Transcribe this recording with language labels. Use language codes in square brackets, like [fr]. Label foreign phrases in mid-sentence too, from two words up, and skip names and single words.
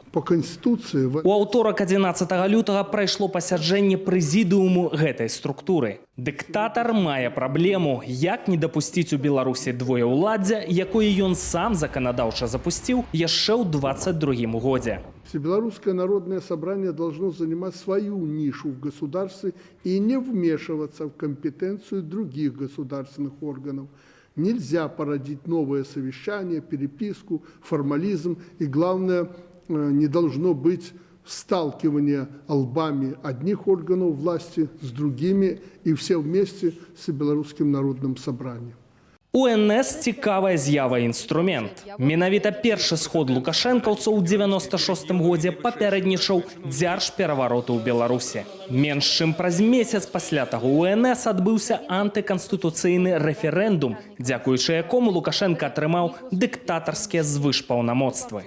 [ru] По Конституции... [be] У аўторак 11 лютага прайшло пасяджэнне прэзідыуму гэтай структуры. Дыктатар мае праблему, як не дапусціць у Беларусі двоеўладдзя, якое ён сам заканадаўча запусціў яшчэ ў 22 годзе. [ru] Всебелорусское народное собрание должно занимать свою нишу в государстве и не вмешиваться в компетенцию других государственных органов. Нельзя породить новое совещание, переписку, формализм. И главное, не должно быть сталкивания лбами одних органов власти с другими и все вместе с Всебелорусским народным собранием. [be] УНС цікавая з'ява інструмент. Менавіта першы сход лукашэнкаўцаў у 96 годзе папярэднічаў дзяржперавароту ў Беларусі. Менш чым праз месяц пасля таго УНС адбыўся антыканстытуцыйны рэферэндум, дзякуючы якому Лукашенко атрымаў дыктатарскія звышпаўнамоцтвы.